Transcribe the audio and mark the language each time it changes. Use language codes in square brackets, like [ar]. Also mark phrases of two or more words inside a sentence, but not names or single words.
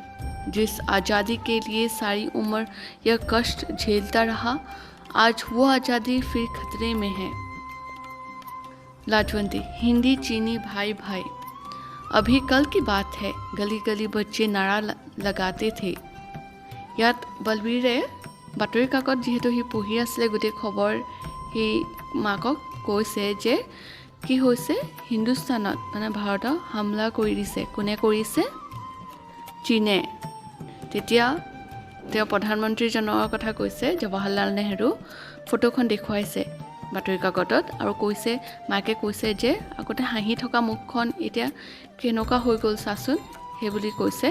[hi] जिस आज़ादी के लिए सारी उम्र यह कष्ट झेलता रहा, आज वो आज़ादी फिर खतरे में है। लाजवंती, हिंदी चीनी भाई भाई, अभी कल की बात है, गली गली बच्चे नारा लगाते थे। [as] ইয়াত বলবীৰে বাতৰি কাকত যিহেতু সি পঢ়ি আছিলে, গোটেই খবৰ সি মাকক কৈছে যে কি হৈছে, হিন্দুস্তানত মানে ভাৰতক হামলা কৰি দিছে। কোনে কৰিছে? চীনে। তেতিয়া তেওঁ প্ৰধানমন্ত্ৰীজনৰ কথা কৈছে, জৱাহৰলাল নেহৰু, ফটোখন দেখুৱাইছে বাতৰি কাকতত, আৰু কৈছে, মাকে কৈছে যে আগতে হাঁহি থকা মুখখন এতিয়া কেনেকুৱা হৈ গ'ল চাচোন, সেইবুলি কৈছে।